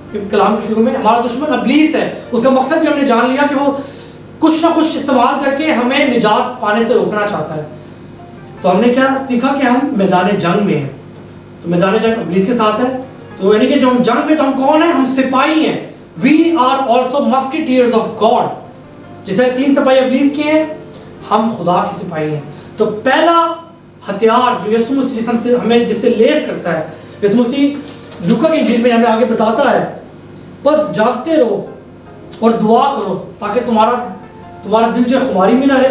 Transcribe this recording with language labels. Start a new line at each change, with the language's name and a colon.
Urdu: کلام کے شروع میں ہمارا دشمن ابلیس ہے. اس کا مقصد بھی ہم نے جان لیا کہ وہ کچھ نہ کچھ استعمال کر کے ہمیں نجات پانے سے روکنا چاہتا ہے. تو ہم نے کیا سیکھا کہ ہم میدان جنگ میں ہیں. تو میدان جنگ ابلیس کے ساتھ ہے. تو یعنی کہ جب ہم جنگ میں تو ہم کون ہیں, ہم سپاہی ہیں.
English: We are also musketeers of God.
Urdu: جس طرح 3 سپاہی ابلیس کے ہیں, ہم خدا کے سپاہی ہیں. تو پہلا ہتھیار جو یسوع مسیح سے ہمیں جس سے لیس کرتا ہے. یسوع مسیح لوکا کی انجیل میں ہمیں آگے بتاتا ہے بس جاگتے رہو اور دعا کرو تاکہ تمہارا دل جو ہے خماری میں نہ رہے.